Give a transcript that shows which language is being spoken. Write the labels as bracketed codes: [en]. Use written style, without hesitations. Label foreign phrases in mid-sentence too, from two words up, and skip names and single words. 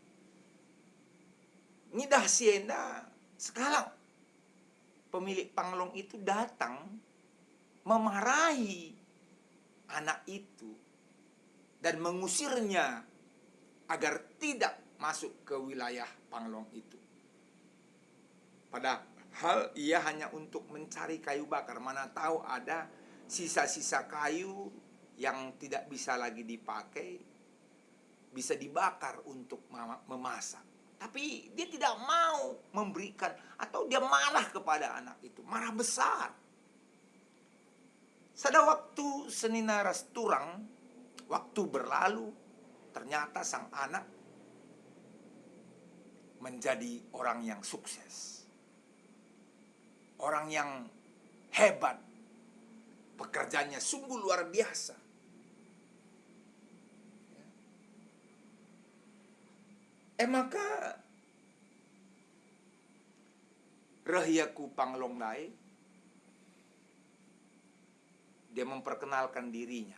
[btx] Ngidah sienda, [id] sekarang pemilik panglong itu datang memarahi anak itu dan mengusirnya agar tidak masuk ke wilayah panglong itu. Padahal ia hanya untuk mencari kayu bakar. Mana tahu ada sisa-sisa kayu yang tidak bisa lagi dipakai, bisa dibakar untuk memasak. Tapi dia tidak mau memberikan, atau dia marah kepada anak itu, marah besar. [btx] Sada waktu senina rasturang, [id] waktu berlalu, ternyata sang anak menjadi orang yang sukses. Orang yang hebat. Pekerjaannya sungguh luar biasa. Maka rahiyaku panglong lai, dia memperkenalkan dirinya.